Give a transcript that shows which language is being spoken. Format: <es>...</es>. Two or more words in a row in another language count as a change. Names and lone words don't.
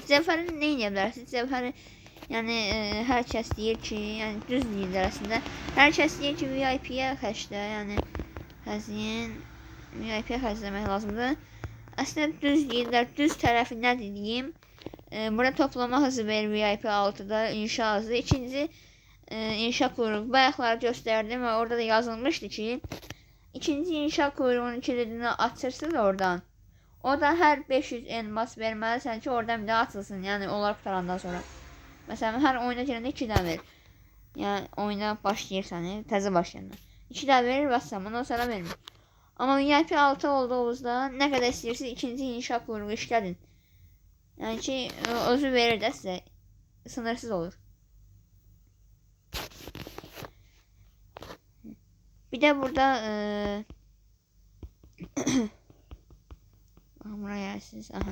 <az>Zəfəri nə edə bilərsiniz? Zəfəri yəni hər kəs deyir ki, yəni düz deyirlər əslində. Hər kəs deyir ki, VIP-yə xərclə, yəni xərcləyin, VIP-yə xərcləmək lazımdır. Əslində düz deyirlər. Düz tərəfi nə deyim?</az> <tr>Burada toplama hızı verir VIP 6'da, inşa hızı. İkinci inşa kuyruğu. Bayaqları gösterdim ve orada da yazılmıştı ki ikinci inşa kuyruğunun kilidini açırsınız oradan. O da her 500 elmas vermelisən ki oradan bir daha açılsın.</tr> <az>Yani onlar qutarandan sonra. Mesela her oyuna girəndə 2 dənə verir. Yani oyuna başlayırsan, təzə başlayanlar. 2 dənə verir və ondan sonra vermir.</az> <tr>Ama VIP 6 olduğunuzda ne kadar istəyirsiniz ikinci inşa kuyruğu işlədin. Yani ki özü verir de size. Sınırsız olur. Bir de burada buraya siz aha.</tr>